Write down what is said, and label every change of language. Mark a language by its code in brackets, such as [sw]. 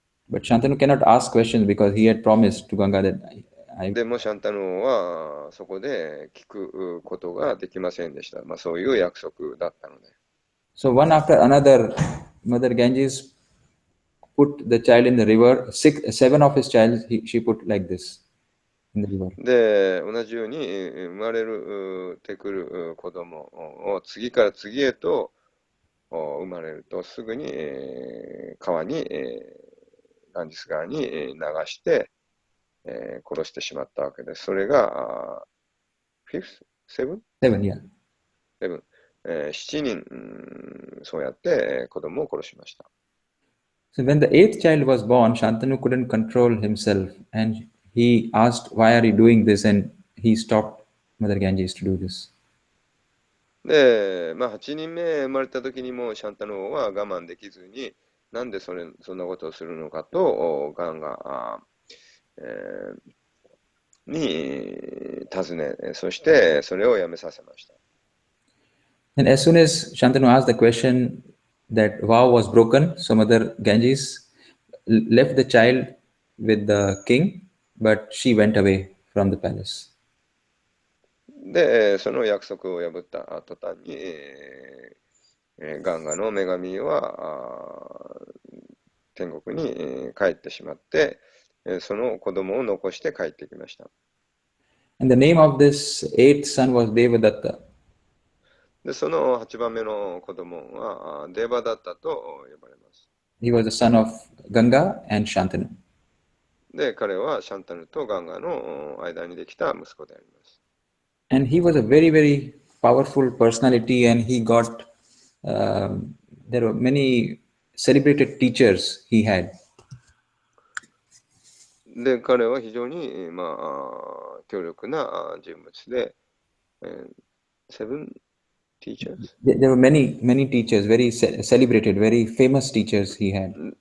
[en] But Shantanu cannot ask questions because he had promised to Ganga that [ja] でもシャンタヌはそこで聞くことができませんでした。そういう約束だったので。 [en] So one after another, Mother Ganges put the child in the river. 7 of his child she put like this. in the river. [ja] で、同じように生まれてくる子供を次から次へと生まれるとすぐに川に、ガンジス川に流して、殺してしまったわけです。それが、 [en] fifth? seven? Seven, yeah. seven. [ja] 7人、そうやって子供を殺しました。 [en] So when the eighth child was born, Shantanu couldn't control himself, and he asked, "Why are you doing this?" And he stopped Mother Ganges to do this. [ja] で、8人目生まれた時にもシャンタヌ王は我慢できずに、なんでそんなことをするのかと、ガンが、に尋ね、そしてそれをやめさせました。 [en] And as soon as Shantanu asked the question, that vow was broken, so Mother Ganges left the child with the king, but she went away from the palace. [ja] で、その約束を破った途端に、ガンガの女神は天国に帰ってしまって、その子供を残して帰ってきました。 [en] And the name of this eighth son was Devadatta. [ja] で、その8番目の子供はデーバダッタと呼ばれます。 [en] He was the son of Ganga and Shantanu. [ja] で、彼はシャンタヌとガンガの間にできた息子であります。 [en] And he was a very, very powerful personality, and he got, there were many celebrated teachers he had. [ja] で、彼は非常に、強力な人物で、 [en] seven teachers? There were many, many teachers, very celebrated, very famous teachers he had.